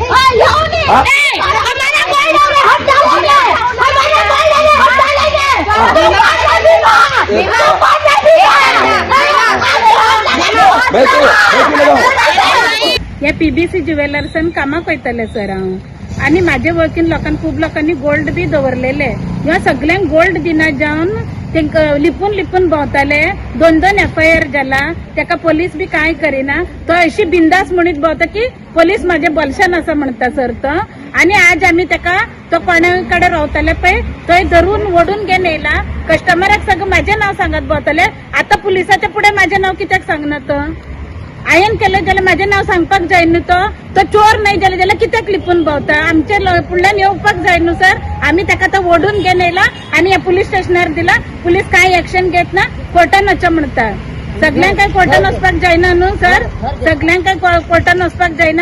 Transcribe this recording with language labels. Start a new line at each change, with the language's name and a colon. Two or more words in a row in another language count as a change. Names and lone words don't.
Konkani: या PBC ज्वेलर्सान कामाक वयतले सर हांव आनी माझे वळखीन लोकांनी खूब लोकांनी गोल्ड बी दवरलेले। ह्या सगळ्यांक गोल्ड दिना जावन तांकां लिपून लिपून भोंवताले। 2 FIR जाला, ताका पोलीस बी कांय करिना। तो अशी बिंदास म्हणीत भोंवता की पोलीस माझ्या बोल्शान आसा म्हणटा सर तो। आणि आज आम्ही ताका तो कोणाकडे रावताले पळय थंय धरून ओडून घेवन येयला। कस्टमराक सगळं माझे नाव सांगत भोंवताले। आता पुलिसाच्या पुढे माझे नाव कित्याक सांगना तो? आयन केलं जाल्यार माझे नाव सांगपाक जाय न्हू तो चोर नाही जाल्यार जाल्यार कित्याक लिपून भोंवता? आमच्या फुडल्यान येवपाक जाय न्हू सर। आम्ही ताका तो ओडून घेवन येयला आणि ह्या पुलीस स्टेशनार दिला। पुलीस कांय एक्शन घेत ना, कोर्टान वचचें म्हणटा। सगळ्यांक काय कोर्टान वचपाक जायना न्हू सर, सगळ्यांक काय कोर्टान वचपाक जायना।